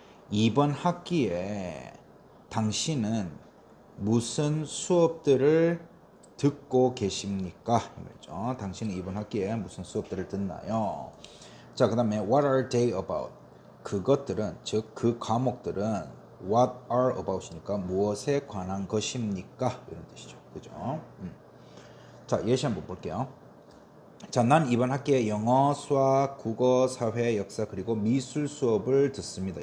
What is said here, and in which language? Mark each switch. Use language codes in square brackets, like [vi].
[ko] 이번 학기에 당신은 무슨 수업들을 듣고 계십니까? 말이죠. 당신은 이번 학기에 무슨 수업들을 듣나요? 자, 그 다음에 [en] what are they about? [ko] 그것들은, 즉 그 과목들은 [en] what are about [ko] 이니까 무엇에 관한 것입니까? 이런 뜻이죠. 그죠? 자, 예시 한번 볼게요. 자, 난 이번 학기에 영어, 수학, 국어, 사회, 역사 그리고 미술 수업을 듣습니다.